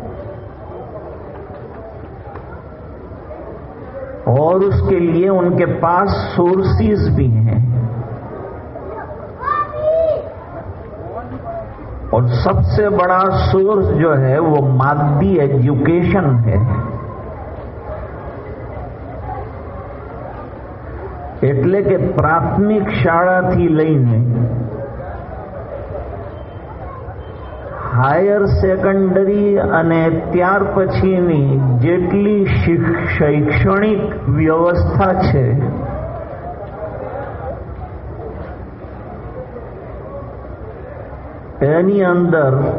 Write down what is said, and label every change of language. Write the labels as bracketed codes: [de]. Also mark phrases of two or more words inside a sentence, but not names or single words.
[ur] اور اس کے لیے ان کے پاس سورسز بھی ہیں، اور سب سے بڑا سورس جو ہے وہ مادی ایجوکیشن ہے. [gu] એટલે કે પ્રાથમિક શાળાથી લઈને [en] higher secondary [gu] અને ત્યાર પછીની જેટલી શૈક્ષણિક વ્યવસ્થા છે એની અંદર